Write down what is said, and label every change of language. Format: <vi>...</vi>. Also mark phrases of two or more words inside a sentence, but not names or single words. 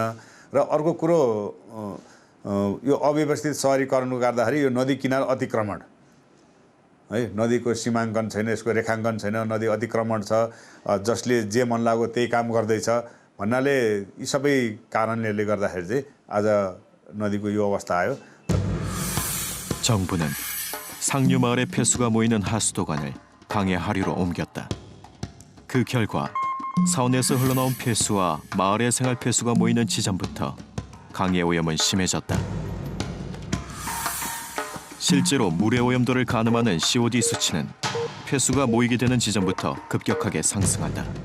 <ne>र अर्को कुरो यो अव्यवस्थित सहरीकरणले गर्दाखेरि यो नदी किनार अतिक्रमण है नदीको सीमाङ्कन छैन यसको रेखाङ्कन छैन नदी अतिक्रमण छ जसले जे मन लाग्यो त्यही काम गर्दैछ भन्नाले यी सबै कारणले गर्दाखेरि चाहिँ आज नदीको यो अवस्था आयो।</ne> <ko>정부는 상류 마을의 폐수가 모이는 하수도관을 강의 하류로 옮겼다. 그 결과 사원에서 흘러나온 폐수와 마을의 생활 폐수가 모이는 지점부터 강의 오염은 심해졌다. 실제로 물의 오염도를 가늠하는 COD 수치는 폐수가 모이게 되는 지점부터 급격하게 상승한다.</ko>